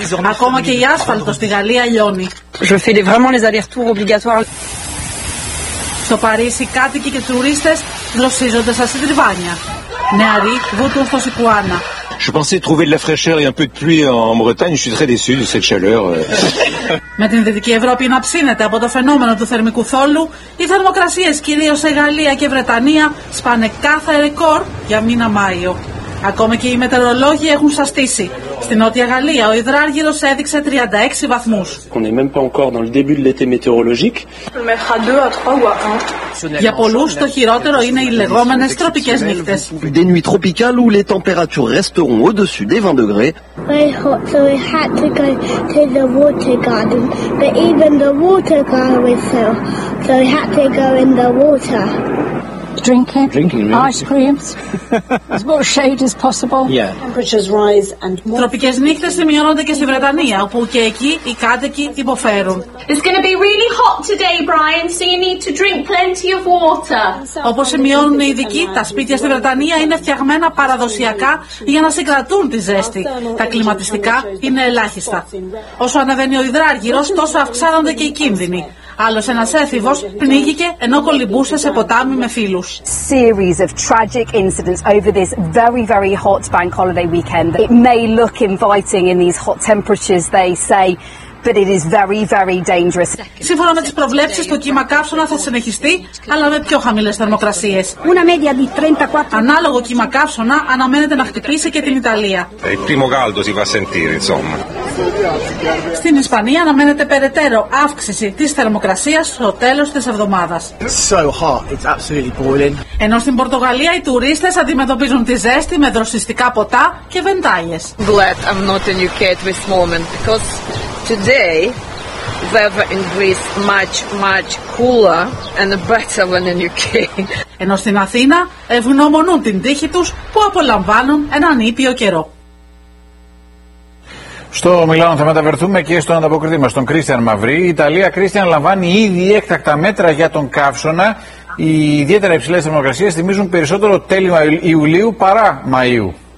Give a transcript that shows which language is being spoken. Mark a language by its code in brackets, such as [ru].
[el] Ακόμα και η άσφαλτο στη Γαλλία λιώνει. [fr] Je fais vraiment les allers-retours obligatoires. [el] Στο Παρίσι, κάτοικοι και τουρίστες γλωσσίζονται στα συντριβάνια. Νεαροί βούτουν στο Σικουάνα. [fr] Je pensais trouver de la fraîcheur et un peu de pluie en Bretagne. Je suis très déçu de cette chaleur. [el] Με την Δυτική Ευρώπη να ψήνεται από το φαινόμενο του θερμικού θόλου, οι θερμοκρασίες κυρίως σε Γαλλία και Βρετανία σπάνε κάθε ρεκόρ για μήνα Μάιο. Ακόμα και οι μετεωρολόγοι έχουν σαστήσει. Στην Νότια Γαλλία ο υδράργυρος έδειξε 36 βαθμούς. [fr] On est même pas encore dans le début de l'été météorologique. [el] Για πολλούς το χειρότερο είναι οι λεγόμενες τροπικές νύχτες. [fr] Des nuits tropicales où les températures resteront au-dessus des 20 degrés. [en] Very hot, so we had to go to the water garden, but even the water garden was so hot, so we had to go in the water. [el] Τροπικές νύχτες σημειώνονται και στη Βρετανία, όπου και εκεί οι κάτοικοι υποφέρουν. [en] It's going to be really hot today, Brian, so you need to drink plenty of water. [el] Όπως σημειώνουν οι ειδικοί, τα σπίτια στη Βρετανία είναι φτιαγμένα παραδοσιακά για να συγκρατούν τη ζέστη. Τα κλιματιστικά είναι ελάχιστα. Όσο ανεβαίνει ο υδράργυρος, τόσο αυξάνονται και οι κίνδυνοι. Άλλος ένας έφηβος πνίγηκε ενώ κολυμπούσε σε ποτάμι με φίλους. [en] Series of tragic incidents over this very, very hot bank holiday weekend. It may look inviting in these hot temperatures, they say, but it is very, very dangerous. [el] Σύμφωνα με τις προβλέψεις, το κύμα καύσωνα θα συνεχιστεί, αλλά με πιο χαμηλές θερμοκρασίες. [it] Una media di 34. [el] Ανάλογο κύμα καύσωνα αναμένεται να χτυπήσει και την Ιταλία. [it] Il primo caldo si fa sentire, insomma. [el] Στην Ισπανία αναμένεται περαιτέρω αύξηση της θερμοκρασίας στο τέλος της εβδομάδας. [en] So hot, it's absolutely boiling. [el] Ενώ στην Πορτογαλία οι τουρίστες αντιμετωπίζουν τη ζέστη με δροσιστικά ποτά και βεντάλιες. [en] Glad I'm not in UK at this moment, because today weather in Greece much, much cooler and better than in UK. [el] Ενώ στην Αθήνα ευγνωμονούν την τύχη τους που απολαμβάνουν έναν ήπιο καιρό. Στο Μιλάνο θα μεταβερθούμε και στον ανταποκριτή μας, τον Κρίστιαν Μαυρή. Η Ιταλία, Κρίστιαν, λαμβάνει ήδη έκτακτα μέτρα για τον καύσωνα. Οι ιδιαίτερα υψηλές θερμοκρασίες θυμίζουν περισσότερο τέλειο Ιουλίου παρά Μαΐου.